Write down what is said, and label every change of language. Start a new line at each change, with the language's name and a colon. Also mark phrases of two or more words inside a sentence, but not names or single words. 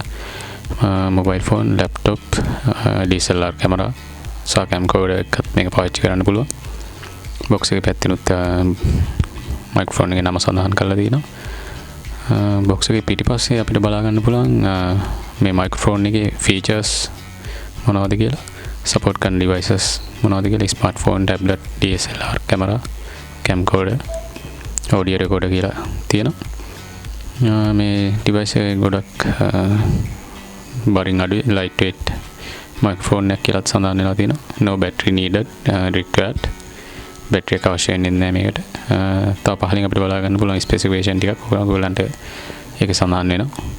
English: mobile phone, laptop, DSLR camera,
Sinhala: සහ camcorder එකත් මේක පාවිච්චි කරන්න පුළුවන්. box එකේ පැත්තෙනුත් microphone එකේ නම සඳහන් කරලා තියෙනවා. box එකේ පිටිපස්සේ අපිට බලා ගන්න පුළුවන් මේ microphone එකේ features මොනවද කියලා, support කරන devices මොනවද කියලා,
English: smartphone, tablet, DSLR camera, camcorder, audio recorder
Sinhala: කියලා තියෙනවා. මේ device එක ගොඩක් බරින් අඩුයි,
English: lightweight microphone
Sinhala: එකක් කියලා සඳහන් වෙලා තියෙනවා.
English: no battery needed, required.
Sinhala: battery එක අවශ්‍ය වෙන්නේ නැහැ මේකට. තව පහලින් අපිට බලා ගන්න පුළුවන් specification ටිකක් ඔයගොල්ලන්ට ඒක සඳහන් වෙනවා.